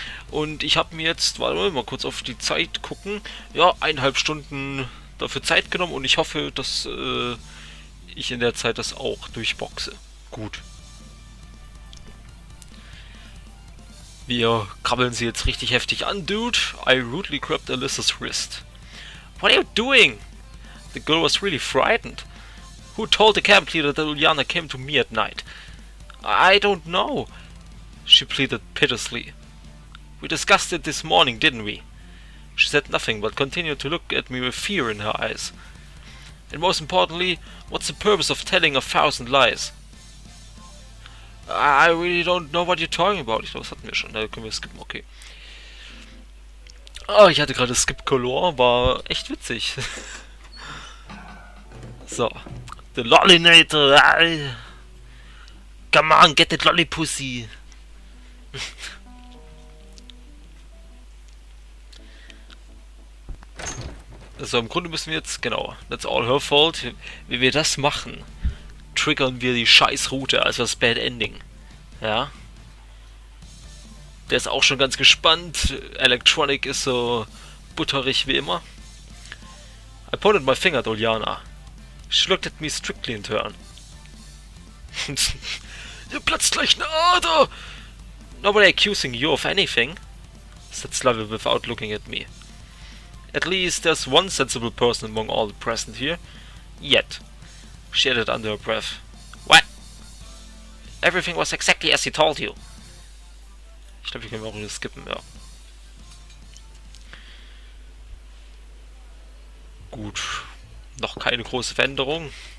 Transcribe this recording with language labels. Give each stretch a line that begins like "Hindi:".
German: Und ich habe mir jetzt, warte mal kurz auf die Zeit gucken, ja, 1,5 Stunden dafür Zeit genommen und ich hoffe, dass ich in der Zeit das auch durchboxe. Gut. Wir krabbeln sie jetzt richtig heftig an, dude.
English: I rudely grabbed Alyssa's wrist. What are you doing? The girl was really frightened. Who told the camp leader that Uliana came to me at night? I don't know, she pleaded piteously. We discussed it this morning, didn't we? She said nothing, but continued to look at me with fear in her eyes. And most importantly, what's the purpose of telling 1,000 lies? I really don't know what you're talking about.
German: Ich glaube, das hatten wir schon. Da können wir skippen, okay. Oh, ich hatte gerade Skip Color, war echt witzig.
English: So. The Lollinator. Come on, get that Lollipussy.
German: Also im Grunde müssen wir jetzt, genau, that's all her fault. Wie wir das machen, triggern wir die Scheißroute, also das Bad Ending. Ja. Der ist auch schon ganz gespannt. Electronic ist so butterig wie immer.
English: I pointed my finger at Uliana. She looked at me strictly in turn.
German: Ihr platzt gleich eine Ader!
English: Nobody accusing you of anything, said Slavy without looking at me. At least there's one sensible person among all the present here. Yet, she added under her breath. What? Everything was exactly as he told you.
German: Ich glaube, wir können auch wieder skippen, ja. Gut. Noch keine große Veränderung.